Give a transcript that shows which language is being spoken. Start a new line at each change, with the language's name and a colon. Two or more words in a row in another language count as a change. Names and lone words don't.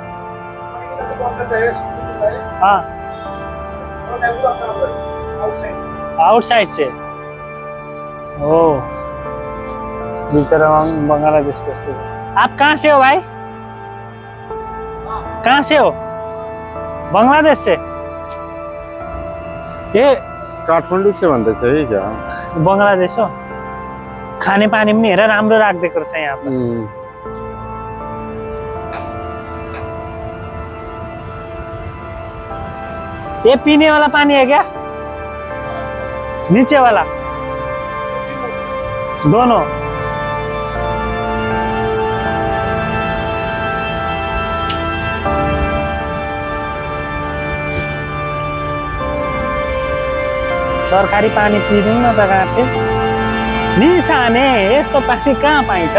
Hindi: हाँ, आउटसाइड से। ओ बेचारा बांग्लादेश के। आप कहाँ से हो भाई? कहाँ से हो? बांग्लादेश से। ये
Nepali: काठमाडौँ से भन्दैछ
Hindi: है क्या?
Nepali: बङ्गलादेश हो। खाने पानी पनि हेर राम्रो राखिदिएको रहेछ यहाँ पर।
Hindi: ये पीने वाला पानी है क्या? नीचे वाला दोनों?
Nepali: सरकारी पानी पिदिउँ न त गाँठे। निसाने यस्तो पानी कहाँ पाइन्छ?